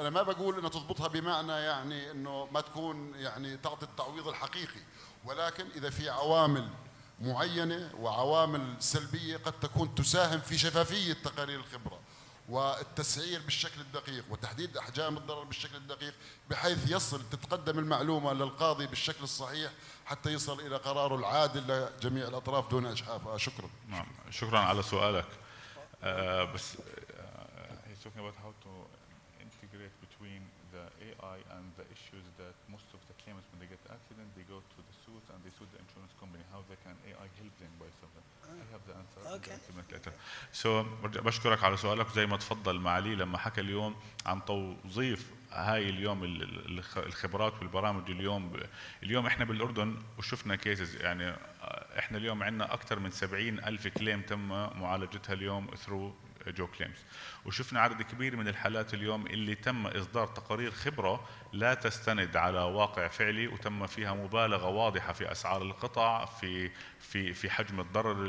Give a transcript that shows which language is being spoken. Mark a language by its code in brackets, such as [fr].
[ar] أنا ما بقول إنها تضبطها بمعنى يعني إنه ما تكون يعني تعطي التعويض الحقيقي، ولكن إذا في عوامل معينة وعوامل سلبية قد تكون تساهم في شفافية تقارير الخبرة والتسعير بالشكل الدقيق وتحديد أحجام الضرر بالشكل الدقيق، بحيث تتقدم المعلومة للقاضي بالشكل الصحيح حتى يصل إلى قراره العادل لجميع الأطراف دون إجحاف. شكرا. نعم شكرا على سؤالك. [en] بس he's talking about how to integrate between the AI and the issues that most of the claimants when they get accident they go to the suit and they sue the insurance company. How they can AI help them by something? I have the answer. Okay. Later. [ar] So بشكرك على سؤالك. زي ما تفضل معالي لما حكى اليوم عن توظيف هاي اليوم الخبرات والبرامج. اليوم احنا بالاردن وشفنا كيسز، يعني احنا اليوم عندنا اكثر من 70,000 كليم تم معالجتها اليوم ثرو JoClaims، وشفنا عدد كبير من الحالات اليوم اللي تم إصدار تقارير خبرة لا تستند على واقع فعلي وتم فيها مبالغة واضحة في أسعار القطع في حجم الضرر.